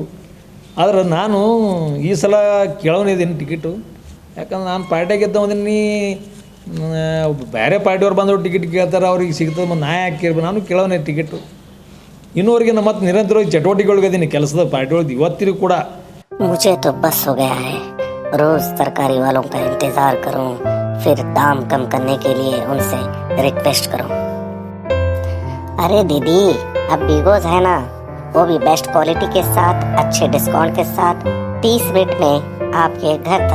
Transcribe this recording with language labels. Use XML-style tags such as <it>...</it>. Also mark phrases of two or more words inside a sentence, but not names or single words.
<kn>ಆದ್ರೆ ನಾನು ಈ ಸಲ ಕೇಳೋನಿದ್ದೀನಿ ಟಿಕೆಟು, ಯಾಕಂದ್ರೆ ನಾನು ಪಾರ್ಟಿಯಾಗ ಗೆದ್ದವದೀನಿ. ಬೇರೆ ಪಾರ್ಟಿಯವ್ರು ಬಂದವ್ರು ಟಿಕೆಟ್ ಕೇಳ್ತಾರೆ, ಅವ್ರಿಗೆ ಸಿಗ್ತದೆ, ಮತ್ತು ನಾ ಯಾಕೆ ಕೇಳ್ಬೇಕು. ನಾನು ಕೇಳೋನೇ ಟಿಕೆಟು. ಇನ್ನೂವರೆಗೆ ನಮ್ಮ ಮತ್ತು ನಿರಂತರವಾಗಿ ಚಟುವಟಿಕೆಗಳಿದ್ದೀನಿ ಕೆಲಸದ ಪಾರ್ಟಿ ಒಳಗೆ ಇವತ್ತಿಗೂ ಕೂಡ.</kn> <hi>मुझे तो बस हो गया है, रोज तरकारी वालों का इंतजार करूं, फिर दाम कम करने के लिए उनसे रिक्वेस्ट करूं। अरे दीदी, अब बिगोज है ना, वो भी</hi> <en>best quality</en> <hi>के साथ, अच्छे डिस्काउंट के साथ, 30 मिनट में आपके घर तक।</hi>